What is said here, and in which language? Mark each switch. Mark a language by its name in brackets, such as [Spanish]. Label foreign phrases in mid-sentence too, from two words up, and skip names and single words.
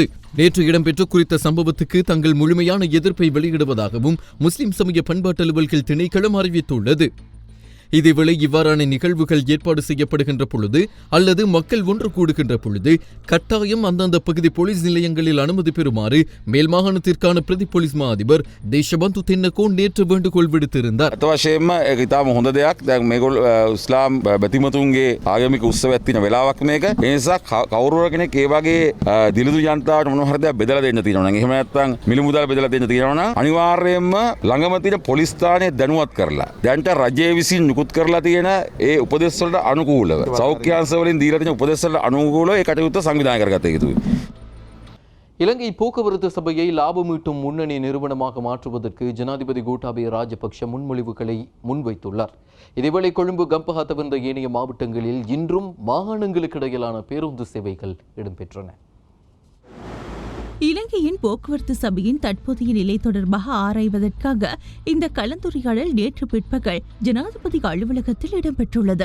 [Tamil] நேற்று இடம்பெற்ற குறித்த சம்பவத்துக்கு தங்கள் முழுமையான எதிர்ப்பை வெளியிடுவதாகவும் முஸ்லிம் சமய பண்பாட்டு அலுவல்கள் திணைக்களம் அறிவித்துள்ளது. இதேவேளை இவ்வாறான நிகழ்வுகள் ஏற்பாடு செய்யப்படுகின்ற பொழுது அல்லது மக்கள் ஒன்று கூடுகின்ற பொழுது கட்டாயம் அந்தந்த பகுதி போலீஸ் நிலையங்களில் அனுமதி பெறுமாறு மேல் மாகாணத்திற்கான பிரதி போலீஸ் மா அதிபர் தேசபந்து தென்னகோன் நேற்று வேண்டுகோள் விடுத்திருந்தார். [Sinhala] අතවශයෙන්ම ඒක ඉතාම හොඳ දෙයක්. දැන් මේගොල්ලෝ ඉස්ලාම් බැතිමතුන්ගේ ආගමික උත්සවයක් තියෙන වෙලාවක් මේක. ඒ නිසා කවුරු කෙනෙක් ඒ වගේ දිලිඳු ජනතාවට මොනවා හරි දෙයක් බෙදලා දෙන්න තියෙනවා නම් එහෙම නැත්නම් මිල මුදල් බෙදලා දෙන්න තියෙනවා නම් අනිවාර්යයෙන්ම ළඟම තියෙන පොලිස් ස්ථානයේ දැනුවත් කරලා දැන්ට රජයේ විසින් නිකුත් කරලා තියෙන ඒ උපදෙස් වලට අනුකූලව සෞඛ්‍ය අංශ වලින් දීලා තියෙන උපදෙස් වලට අනුකූලව ඒ කටයුත්ත සංවිධානය කරගත යුතුයි. [Tamil] இலங்கை போக்குவரத்து சபையை லாபமீட்டும் முன்னணி நிறுவனமாக மாற்றுவதற்கு ஜனாதிபதி கோட்டாபய ராஜபக்ஷ முன்மொழிவுகளை முன்வைத்துள்ளார். இதேவேளை கொழும்பு, கம்பஹா தவிர்ந்த ஏனைய மாவட்டங்களில் இன்றும் மாகாணங்களுக்கு இடையிலான பேருந்து சேவைகள் இடம்பெற்றன. இலங்கையின் போக்குவரத்து சபையின் தற்போதைய நிலை தொடர்பாக ஆராய்வதற்காக இந்த கலந்துரையாடல் நேற்று பிற்பகல் ஜனாதிபதி அலுவலகத்தில் இடம்பெற்றுள்ளது.